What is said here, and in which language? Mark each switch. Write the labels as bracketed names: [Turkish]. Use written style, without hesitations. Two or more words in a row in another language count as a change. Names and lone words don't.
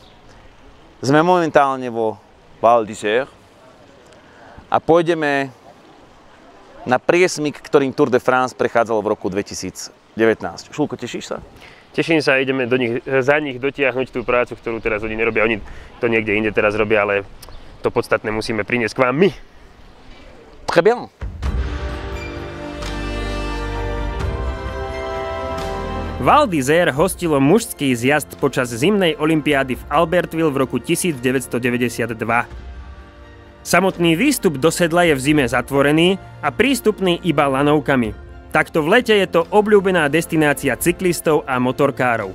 [Slovak] Sme momentálne vo Val d'Isère a pôjdeme na priesmyk, ktorým Tour de France prechádzalo v roku 2019. Šulko, tešíš sa? Teším sa, ideme za nich dotiahnuť tú prácu, ktorú teraz oni nerobia. Oni to niekde inde teraz robia, ale to podstatné musíme priniesť k vám my. [French] Très bien. [Slovak] Val d'Isère hostilo mužský zjazd počas zimnej olympiády v Albertville v roku 1992. Samotný výstup do sedla je v zime zatvorený a prístupný iba lanovkami. Takto v lete je to obľúbená destinácia cyklistov a motorkárov.